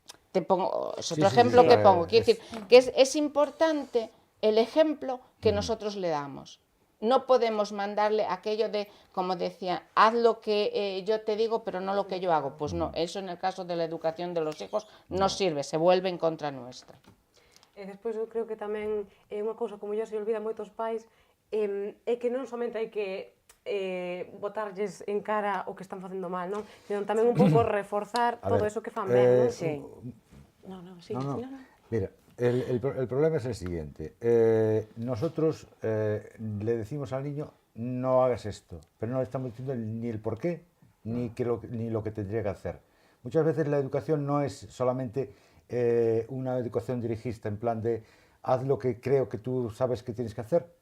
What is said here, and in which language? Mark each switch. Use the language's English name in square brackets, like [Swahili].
[Spanish] Te pongo, es otro ejemplo que pongo. Quiero decir que es importante el ejemplo que nosotros le damos. No podemos mandarle aquello de, como decía, haz lo que yo te digo, pero no lo que yo hago. Pues no, eso en el caso de la educación de los hijos no sirve, se vuelve en contra nuestra. [Galician] Despois eu creo que tamén unha cousa [Spanish] como yo se olvida [Galician] moitos pais é que non somente hai que botarlles en cara o que están facendo mal, non? [Spanish] Sino [Galician] tamén un pouco reforzar todo [Spanish] eso [Galician] que fan ben, non? [Spanish] Sí. No. Mira, el problema es el siguiente. Nosotros le decimos al niño, no hagas esto, pero no le estamos diciendo ni el por qué, ni lo que tendría que hacer. Muchas veces la educación no es solamente una educación dirigista, en plan de haz lo que creo que tú sabes que tienes que hacer.